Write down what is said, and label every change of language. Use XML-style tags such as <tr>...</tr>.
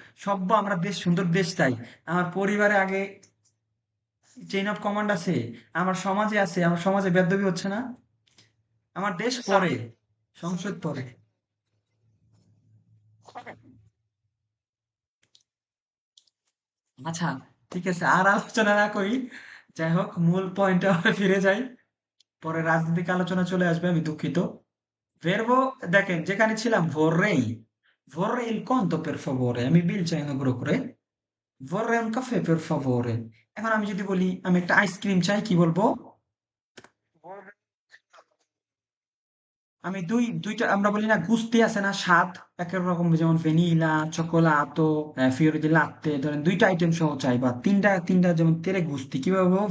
<bn>সভ্য, আমরা দেশ, সুন্দর দেশ চাই। আমার পরিবারে আগে চেইন অফ কমান্ড আছে, আমার সমাজে আছে, আমার সমাজে বেয়াদবি হচ্ছে না, আমার দেশ পরে, সংসদ পরে। আচ্ছা, ঠিক আছে, আর আলোচনা না করি। যাই হোক, মূল পয়েন্টে আবার ফিরে যাই, পরে রাজনৈতিক আলোচনা চলে আসবে, আমি দুঃখিত।</bn> <it>ভেরবো,</it> <bn>দেখেন যেখানে ছিলাম,</bn> <it>vorrei, vorrei il conto per favore,</it> <bn>আমি বিল চাই অনুগ্রহ করে,</bn> <it>vorrei un caffè per favore।</it> <bn>এখন আমি যদি বলি আমি একটা আইসক্রিম চাই, কি বলবো? আমি দুইটা, আমরা বলি না গুস্তি আছে না, স্বাদ এক এক রকম, যেমন ভ্যানিলা, চকোলাতো, ফিওরি দি লাত্তে, ধরেন দুইটা আইটেম সহ চাই, বা তিনটা তিনটা, যেমন তেরে গুস্তি, কিভাবে বলবো?</bn>